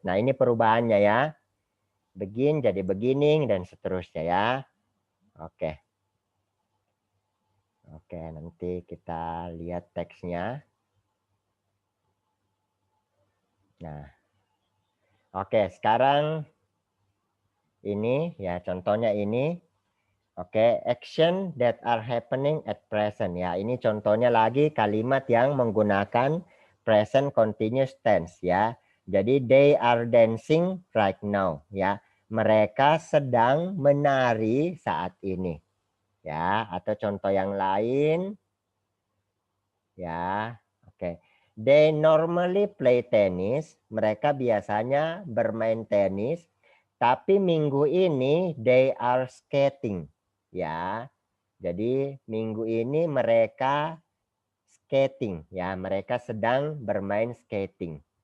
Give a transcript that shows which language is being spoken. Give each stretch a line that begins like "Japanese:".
Indonesian: Nah, ini perubahannya ya. Begin jadi beginning dan seterusnya ya. Oke. Oke, nanti kita lihat teksnya. Nah, oke, sekarang ini ya contohnya ini.
English: Oke, action that are happening at present.
Indonesian: Ya, ini contohnya lagi kalimat yang menggunakan present continuous tense ya. Jadi
English: they are dancing right now ya.
Indonesian: Mereka sedang menari saat ini. Ya, atau contoh yang lain ya. Oke.
English: They normally play tennis.
Indonesian: Mereka biasanya bermain tenis, tapi minggu ini
English: they are skating.
Indonesian: Ya, jadi minggu ini mereka skating ya, mereka sedang bermain skating.